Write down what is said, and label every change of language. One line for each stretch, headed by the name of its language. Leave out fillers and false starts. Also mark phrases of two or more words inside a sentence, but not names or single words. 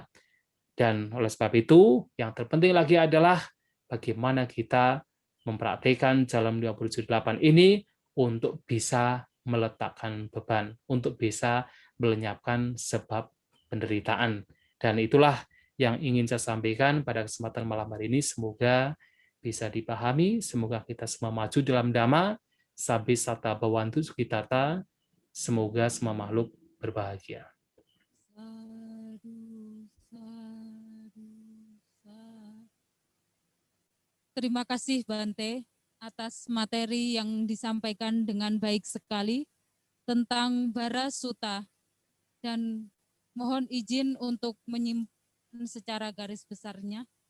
Indonesian: Dan oleh sebab itu, yang terpenting lagi adalah bagaimana kita mempraktikkan jalan 28 ini untuk bisa meletakkan beban, untuk bisa melenyapkan sebab penderitaan. Dan itulah yang ingin saya sampaikan pada kesempatan malam hari ini. Semoga bisa dipahami, semoga kita semua maju dalam Dhamma,
Pali: sabi sata bawantu sukitata,
Indonesian: semoga semua makhluk berbahagia. Terima kasih Bante atas materi yang disampaikan dengan baik sekali tentang Parasuta, dan mohon izin untuk menyimpan secara garis besarnya.